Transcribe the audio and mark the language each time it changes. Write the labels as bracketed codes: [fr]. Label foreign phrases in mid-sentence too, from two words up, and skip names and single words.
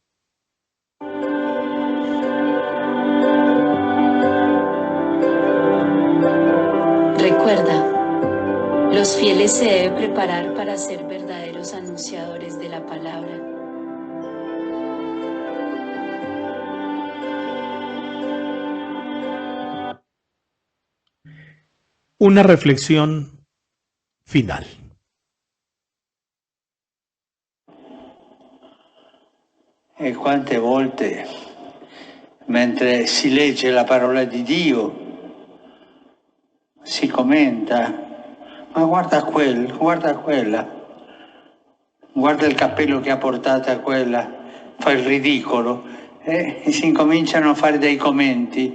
[es] Recuerda, los fieles se deben preparar para ser verdaderos anunciadores de la palabra. Una reflexión final. [it] E quante volte, mentre si legge la parola di Dio, si commenta, ma guarda quello, guarda quella, guarda il cappello che ha portato a quella, fa il ridicolo, e si incominciano a fare dei commenti.